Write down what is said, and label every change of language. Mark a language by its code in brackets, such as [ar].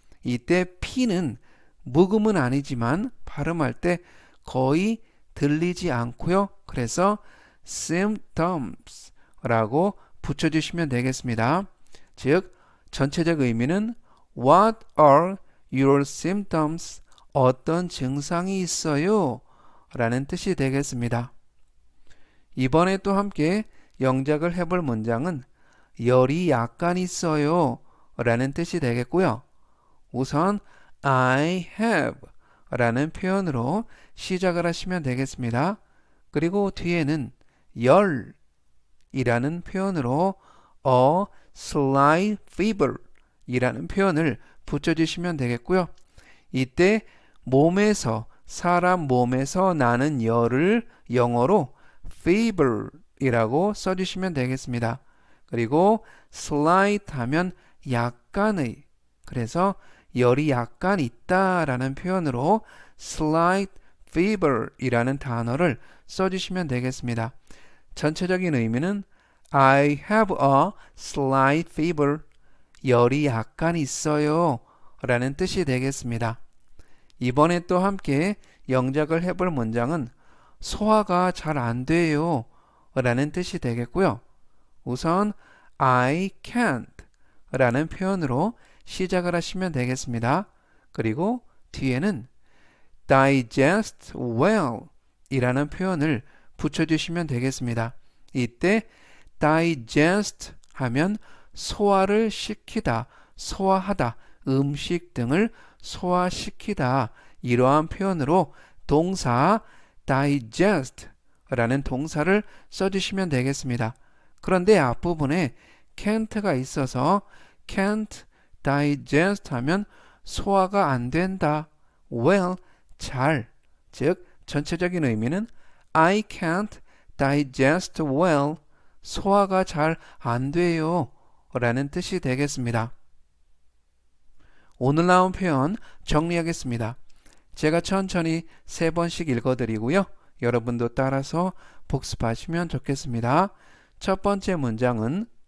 [ko] 이때 P는 묵음은 아니지만 발음할 때 거의 들리지 않고요. 그래서 symptoms 라고 붙여주시면 되겠습니다. 즉 전체적 의미는 [en] What are your symptoms? [ko] 어떤 증상이 있어요? 라는 뜻이 되겠습니다. 이번에 또 함께 영작을 해볼 문장은 열이 약간 있어요 라는 뜻이 되겠고요. 우선 [en] I have [ko] 라는 표현으로 시작을 하시면 되겠습니다. 그리고 뒤에는 열이라는 표현으로 [en] a slight fever [ko] 이라는 표현을 붙여주시면 되겠고요. 이때 사람 몸에서 나는 열을 영어로 fever 이라고 써주시면 되겠습니다. 그리고 slight 하면 약간의, 그래서 열이 약간 있다라는 표현으로 [en] slight fever [ko] 이라는 단어를 써주시면 되겠습니다. 전체적인 의미는 [en] I have a slight fever. [ko] 열이 약간 있어요 라는 뜻이 되겠습니다. 이번에 또 함께 영작을 해볼 문장은 소화가 잘 안 돼요 라는 뜻이 되겠고요. 우선 [en] I can't [ko] 라는 표현으로 시작을 하시면 되겠습니다. 그리고 뒤에는 [en] digest well [ko] 이라는 표현을 붙여주시면 되겠습니다. 이때 digest 하면 소화를 시키다, 소화하다, 음식 등을 소화시키다 이러한 표현으로 동사 digest 라는 동사를 써주시면 되겠습니다. 그런데 앞부분에 can't가 있어서 [en] can't digest [ko] 하면 소화가 안 된다. well, 잘. 즉 전체적인 의미는 [en] I can't digest well. [ko] 소화가 잘 안 돼요 라는 뜻이 되겠습니다. 오늘 나온 표현 정리하겠습니다. 제가 천천히 3번씩 읽어드리고요. 여러분도 따라서 복습하시면 좋겠습니다. 첫 번째 문장은